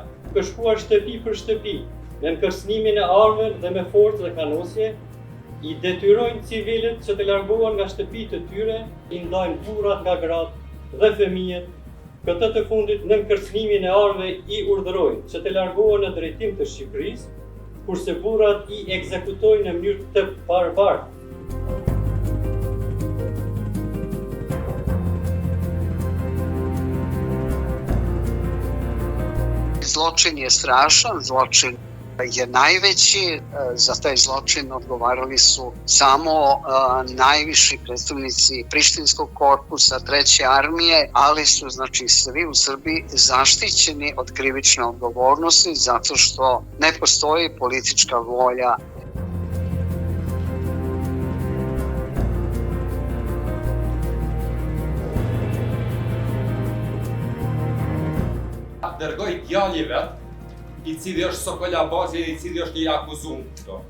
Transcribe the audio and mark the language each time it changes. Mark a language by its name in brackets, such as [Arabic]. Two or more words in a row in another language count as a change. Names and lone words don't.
[Albanian] Ka shkuar shtëpi për shtëpi me kërcënimin e armëve dhe me forcë dhe kanosje, i detyrojnë civilët që të largohen nga shtëpitë e tyre, i ndajnë burrat nga gratë dhe fëmijët. Këtë të fundit në kërcënimin e armëve i urdhërojnë që të largohen në drejtim të Shqipërisë, kurse burrat i ekzekutojnë në mënyrë të barbartë. [Serbian] Zločin je strašan, zločin je najveći, za taj zločin odgovarali su samo najviši predstavnici Prištinskog korpusa, Treće armije, ali su znači svi u Srbiji zaštićeni od krivične odgovornosti zato što ne postoji politička volja. [Albanian] Dërgoj djali vet, i cili është Sokola Bazi, i cili është i akuzuar këto.